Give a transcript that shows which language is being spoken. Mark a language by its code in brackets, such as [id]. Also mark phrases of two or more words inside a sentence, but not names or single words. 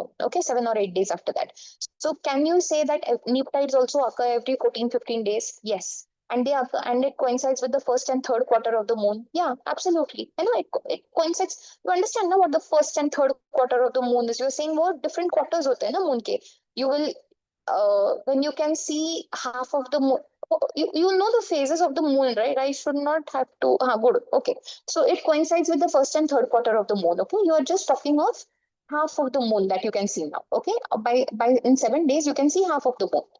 [en] Okay, 7 or 8 days after that. So can you say that neap tides also occur every 14-15 days? Yes. And they occur, and it coincides with the first and third quarter of the moon. Yeah, absolutely. You know, it coincides. You understand now what the first and third quarter of the moon is? You're saying more different quarters [hi] hote hain na [en] moon ke. You will when you can see half of the moon. You know the phases of the moon, right? I should not have to. Good. Okay. So it coincides with the first and third quarter of the moon. Okay. You are just talking of half of the moon that you can see now. Okay. By in 7 days, you can see half of the moon.